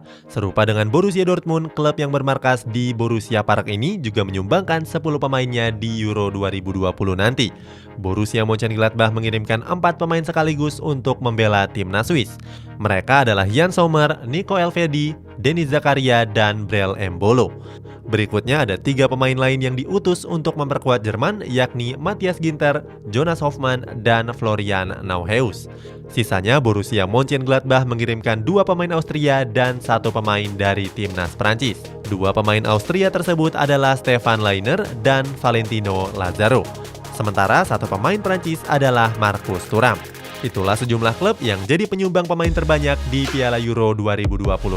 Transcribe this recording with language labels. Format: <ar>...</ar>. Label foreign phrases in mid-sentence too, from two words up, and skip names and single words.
<id>Serupa dengan Borussia Dortmund, klub yang bermarkas di Borussia Park ini juga menyumbangkan 10 pemainnya di Euro 2020 nanti. Borussia Mönchengladbach mengirimkan 4 pemain sekaligus untuk membela timnas Swiss. Mereka adalah Jan Sommer, Nico Elvedi, Denis Zakaria, dan Brel Embolo. Berikutnya ada 3 pemain lain yang diutus untuk memperkuat Jerman yakni Matthias Ginter, Jonas Hofmann, dan Florian Neuhaus. Sisanya Borussia Mönchengladbach mengirimkan 2 pemain Austria dan 1 pemain dari timnas Prancis. 2 pemain Austria tersebut adalah Stefan Lainer dan Valentino Lazaro. Sementara 1 pemain Prancis adalah Marcus Thuram. Itulah sejumlah klub yang jadi penyumbang pemain terbanyak di Piala Euro 2020 nanti.</id>